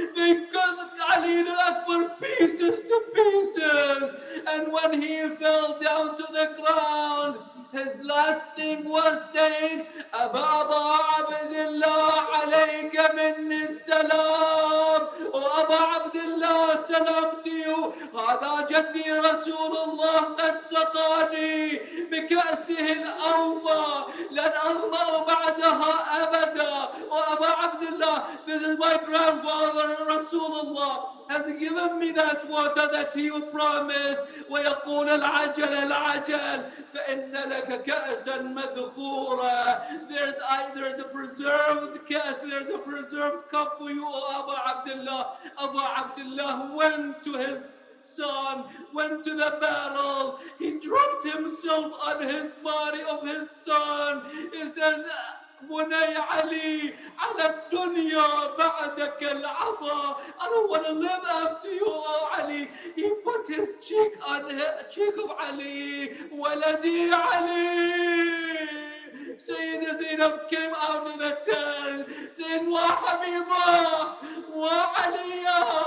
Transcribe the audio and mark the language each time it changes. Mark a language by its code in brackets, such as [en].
[en] They cut Ali al-Akbar pieces to pieces, and when he fell down to the ground, his last thing was saying, [ar] Aba Abdullah alayka minni salam. [en] Oh Aba Abdullah, salam to you. [ar] هذا جدي رسول الله قد سقاني بكأسه الأوفى لن أظمأ بعدها أبدا. [en] Oh Aba Abdullah, this is my grandfather Rasulullah has given me that water that he would promise. [ar] ويقول العجل فإن لك كأسا مذخورا. [en] There's a preserved كأس, there's a preserved cup for you, O Abu Abdullah. Abu Abdullah went to his son, went to the battle. He dropped himself on his body of his son. He says, [ar] بني علي على الدنيا بعدك العفا. [en] I don't want to live after you, oh Ali. He put his cheek on the cheek of Ali. [ar] ولدي علي. [en] Sayyida Zainab came out of the tent saying, [ar] Wa Habiba, Wa Aliya.